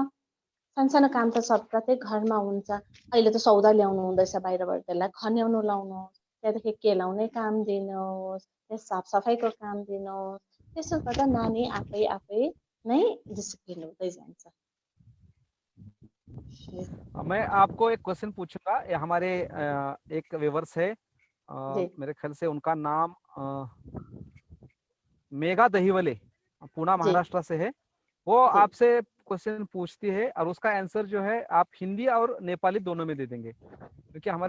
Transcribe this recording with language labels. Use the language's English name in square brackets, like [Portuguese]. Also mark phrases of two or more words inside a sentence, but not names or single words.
[Nepali] सानसानो काम त सब प्रत्येक घरमा हुन्छ। अहिले त सौदा ल्याउनु हुँदैछ बाहिरबाट, त्यसलाई खन्याउनु लाउनुहोस्, त्यहाँदेखि केलाउने काम दिनुहोस्, त्यहाँ साफसफाइको काम दिनुहोस्। त्यसो गर्दा नानी आफै आफै नै डिसिप्लिन हुँदै जान्छ। [Hindi] मैं आपको एक क्वेश्चन पूछूंगा। ये हमारे एक व्यूवर्स है, जी मेरे ख्याल से उनका नाम मेघा दहीवले, पुणे जी महाराष्ट्र से है। वो जी आपसे क्वेश्चन पूछती है और उसका आंसर जो है आप हिंदी और नेपाली दोनों में दे देंगे, क्योंकि हमारे